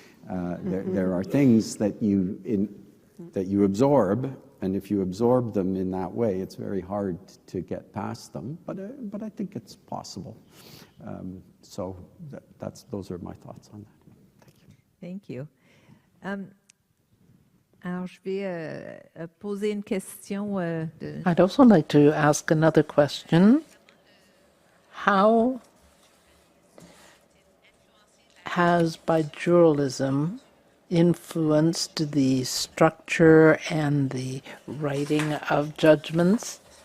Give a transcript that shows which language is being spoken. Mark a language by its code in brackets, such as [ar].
[en] There are things that you absorb, and if you absorb them in that way, it's very hard to get past them. But I think it's possible. So those are my thoughts on that. Thank you. Thank you. [fr] Alors, je vais poser une question. [en] I'd also like to ask another question. How has bijuralism influenced the structure and the writing of judgments?